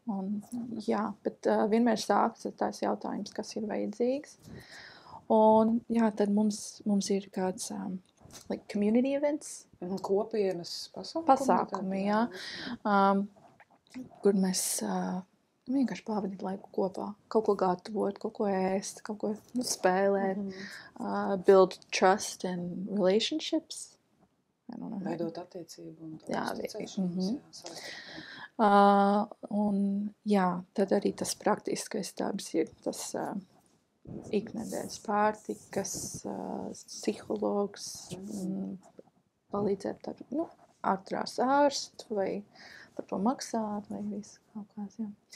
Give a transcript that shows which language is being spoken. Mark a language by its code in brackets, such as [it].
[lv] Un, jā, bet vienmēr sāks tās jautājums, kas ir vajadzīgs. Un jā, tad mums ir kāds [en] community events. [lv] Kopienas pasākumi, jā. Kur mēs vienkārši pavadīt laiku kopā. Kaut ko gatavot, kaut ko ēst, kaut ko spēlēt. [en] Build trust and relationships. [lv] Veidot attiecību un uzticēšanos. Un jā, tad arī tas praktiskais darbs ir tas iknedēļas pārtikas, psihologs, palīdzēt ar, atrās ārstu vai par to maksāt vai visu kaut kāds, jā.